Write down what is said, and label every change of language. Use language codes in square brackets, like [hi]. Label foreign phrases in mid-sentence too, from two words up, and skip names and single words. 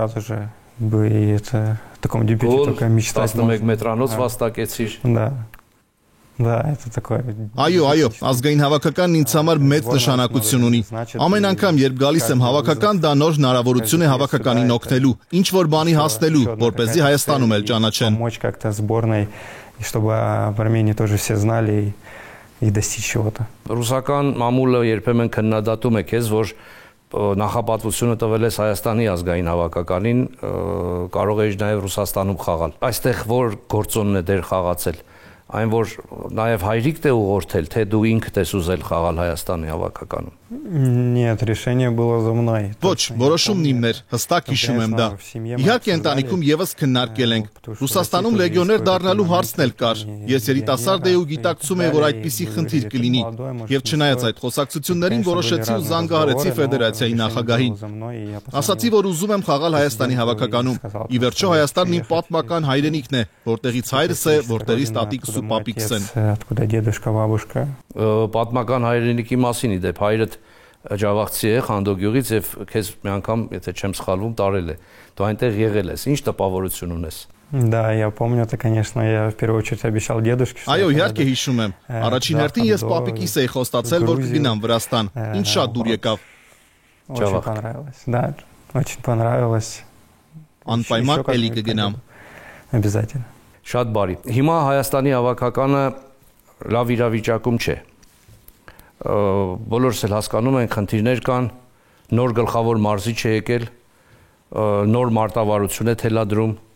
[hy] 11 մետրանոց վաստակեցիր։ [ru] Да, это такое. [hy] Այո, ազգային հավաքականն ինձ համար մեծ նշանակություն ունի։ Ամեն անգամ, երբ գալիս եմ հավաքական, դա նոր հնարավորություն է հավաքականին օգնելու, ինչ որ բանի հասնելու, որպեսզի Հայաստանում էլ ճանաչեն։ [ru] Помочь как-то сборной, и чтобы в Армении тоже все знали и достичь чего-то. [hy] Ռուսական մամուլը երբեմն քննադատում է քեզ, որ նախապատվությունը տվել ես Հայաստանի ազգային հավաքականին, կարող ես նաև Ռուսաստանում խաղալ։ Այստեղ որ գործոնն է դեր խաղացել։ Այն որ նաև հայրիկդ է ուղղորդել, թե դու ինքդ ես ուզել խաղալ Հայաստանի հավաքականում։ [ru] Нет, решение было за мной. [hy] Ոչ, որոշումն իմն էր, հստակ հիշում եմ դա։ Իհարկե ընտանիքում եւս քննարկել ենք։ Ռուսաստանում լեգիոներ դառնալու հարցն էլ կար։ Ես երիտասարդ էի ու գիտակցում էի, որ այդպիսի խնդիր կլինի։ Եվ չնայած այդ խոսակցություններին որոշեցի ու զանգահարեցի ֆեդերացիայի նախագահին։ Ասացի, որ ուզում եմ խաղալ Հայաստանի հավաքականում։ Ի վերջո Հայաստանն իմ պատմական հայրենիքն է, որտեղից հայրս է, որտեղից տատիկս ու պապիկս են։ [ru] Откуда дедушка, бабушка։ [hy] Պատմական հայրենիքի մասին իդեպ հայրդ Ջավախցի է, Խանդո գյուղից եւ քեզ մի անգամ, եթե չեմ սխալվում, տարել է։ Դու այնտեղ եղել ես։ Ինչ տպավորություն ունես։ [ru] Да, я помню это, конечно, я в первую очередь обещал дедушке. [hy] Այո, իհարկե հիշում եմ։ Առաջին հերթին ես պապիկիս էի խոստացել, որ կգնամ Վրաստան։ Ինչ շատ դուր եկավ։ [ru] Очень понравилось. Да, очень понравилось. [hy] Անպայման էլի կգնամ։ [ru] Обязательно. [hy] Շատ բարի։ Հիմա Հայաստանի հավաքականը լավ իրավիճակում չէ։ Բոլորս էլ հասկանում են, խնդիրներ կան, նոր գլխավոր մարզիչ է եկել, նոր մարտավարություն է թելադրում,